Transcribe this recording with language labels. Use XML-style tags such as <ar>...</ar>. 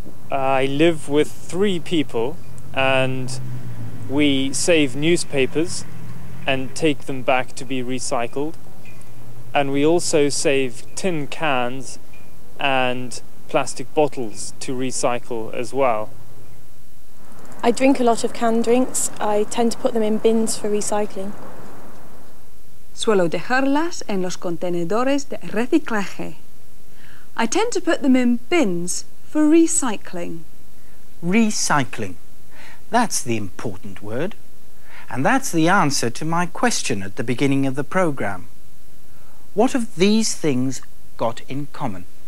<en>I live with 3 people and we save newspapers and take them back to be recycled. And we also save tin cans and plastic bottles to recycle as well. I drink a lot of canned drinks. I tend to put them in bins for recycling.</en> <es>Suelo dejarlas en los contenedores de reciclaje.</es> <en>I tend to put them in bins for recycling. Recycling. That's the important word. And that's the answer to my question at the beginning of the programme. What have these things got in common?</en>